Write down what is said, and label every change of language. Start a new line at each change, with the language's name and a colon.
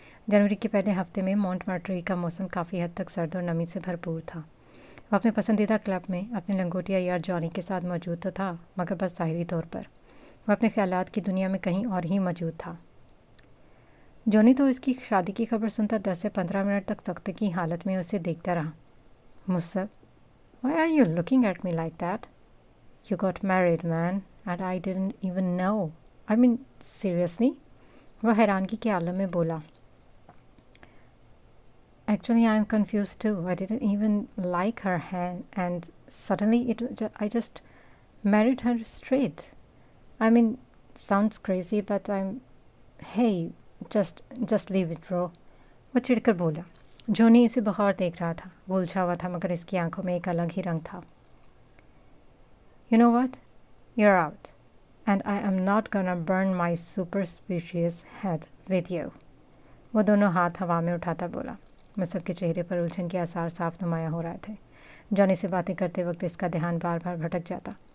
Hindi: जनवरी के पहले हफ्ते में मॉन्टमार्ट्री का मौसम काफ़ी हद तक सर्द और नमी से भरपूर था। वह अपने पसंदीदा क्लब में अपने लंगोटिया यार जॉनी के साथ मौजूद तो था, मगर बस ज़ाहिरी तौर पर। वह अपने ख़यालात की दुनिया में कहीं और ही मौजूद था। जॉनी तो इसकी शादी की खबर सुनता 10 से 15 मिनट तक सख्ते की हालत में उसे देखता रहा।
English: मुझसे, Why are you looking at me like that? You got married, man, and I didn't even know. I mean, seriously?
Hindi: वह हैरानगी के आलम में बोला।
English: Actually, I am confused too. I didn't even like her hand, and suddenly I just married her straight. I mean, sounds crazy, but Hey, just leave it, bro.
Hindi: वह चिढ़कर बोला। Johnny इसे बखौर देख रहा था। वो उलझा हुआ था, मगर इसकी आंखों में एक अलग ही रंग था।
English: You know what? You're out. And I am not gonna burn my superstitious head with you.
Hindi: वो दोनों हाथ हवा में उठाता बोला। मुसब के चेहरे पर उलझन के आसार साफ नुमाया हो रहे थे। जॉनी से बातें करते वक्त इसका ध्यान बार बार भटक जाता।